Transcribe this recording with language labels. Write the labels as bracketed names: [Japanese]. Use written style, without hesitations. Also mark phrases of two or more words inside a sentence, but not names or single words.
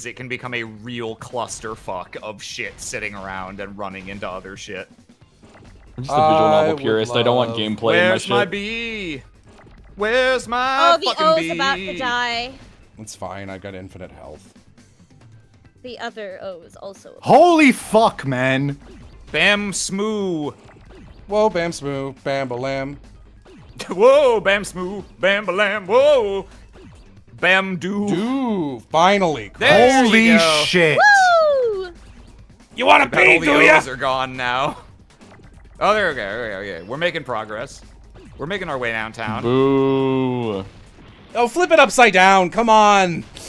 [English] It can become a real clusterfuck of shit sitting around and running into other shit. I'm just a visual I novel would purist. I don't want love- gameplay Where's in my my shit. bee? Where's my Oh, the fucking O's bee? about to die. It's fine. I got infinite health. The other O is also. Holy fuck, man. Bam smoo. Whoa, bam, smoo, bam, balam. Whoa, bam smoo, bam balam, whoa. Bam doo. Dude, finally. There Holy you go. shit. Woo! You want to Bet all pee, the do ya? O's are gone now. Oh, there we go. Okay. We're making progress. We're making our way downtown. Boo. Oh, flip it upside down. Come on.